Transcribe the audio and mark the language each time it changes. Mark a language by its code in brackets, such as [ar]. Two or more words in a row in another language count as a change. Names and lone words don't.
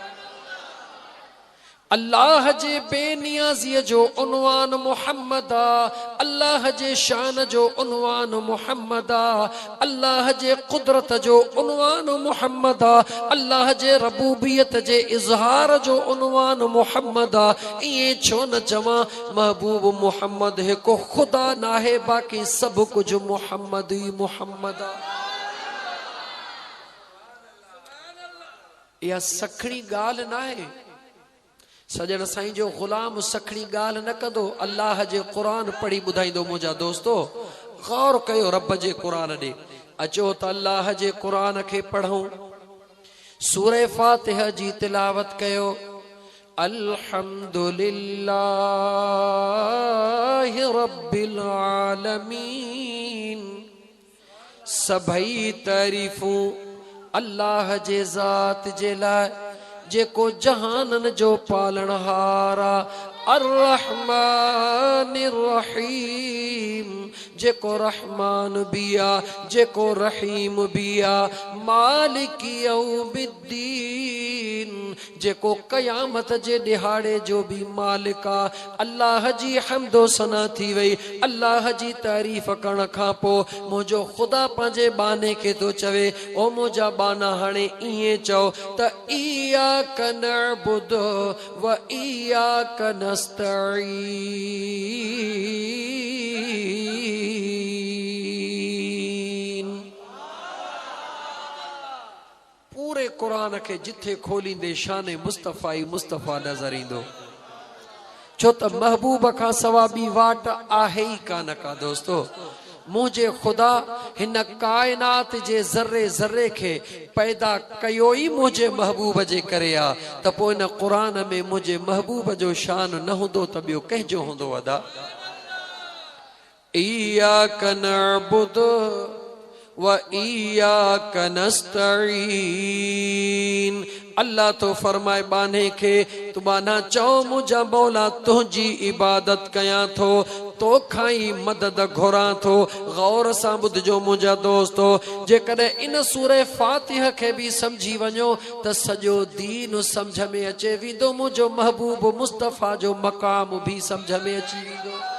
[sd] अल्लाह जे बेनियाज़ीअ जो उन्वान मुहम्मद आ, अल्लाह जे शान जो उन्वान मुहम्मद आ, अल्लाह जे कुदरत जो उन्वान मुहम्मद आ, अल्लाह जे रबूबियत जे इज़हार जो उन्वान मुहम्मद आ। इए छो न चवां, महबूब मुहम्मद हिकु खुदा नाहे, बाक़ी सब कुछ मुहम्मद ही मुहम्मद आ। इहा सखणी ॻाल्हि नाहे। सजण साईं जो ग़ुलाम सखणी ॻाल्हि न कंदो, अल्लाह जे क़ुरान पढ़ी ॿुधाईंदो। मुंहिंजा दोस्तो गौर कयो रब जे क़ुरान ॾे। अचो त अल्लाह जे क़ुरान खे पढ़ूं। सूरह फातिहा जी तिलावत कयो। [ar] الحمد لله رب العالمين. [sd] सभई तारीफ़ूं अल्लाह जे ज़ात जे लाइ, जेको जहानन जो पालनहारा, [ar] الرحمن الرحيم, [sd] जेको रहमान बिया, जेको रहीम बिया, [ar] مالك يوم الدين, [sd] जेको कयामत जे दिहाड़े जो भी मालिका। अल्लाह जी हम्दो सना थी वई। अल्लाह जी तारीफ़ करण खां पोइ मुंहिंजो ख़ुदा पंहिंजे बाने खे तो चवे, ओ मुंहिंजा बाना हाणे इएं चओ त [ar] إياك نعبد وإياك نستعين. [sd] पूरे कुरान के जिथे खोलींदे शान मुस्तफ़ा ही मुस्तफ़ा नजर ईंदो, छो त महबूब का सवा बी वाट आहे ही कान का। दोस्तो मुझे खुदा हिन कायनात जे ज़र्रे ज़र्रे के पैदा कयो ही मुझे महबूब जे करे आ, त पोइ इन कुरान में मुझे महबूब जो शान न हुंदो त ॿियो कंहिंजो हुंदो अदा। [ar] إياك نعبد وإياك نستعين. [sd] अल्लाह तो फरमाए बाने के, तू बाना चओ मुझा मौला तुझी इबादत कयां थो, तो खाई मदद घुरा थो। गौर सां ॿुधजो मुंहिंजा दोस्तो, जेकॾहिं इन सूरह फातिहा खे भी समझी वञो त सॼो दीन समझ में अचे वेंदो, मुंहिंजो महबूब मुस्तफ़ा जो मक़ाम भी समझ में अची वेंदो।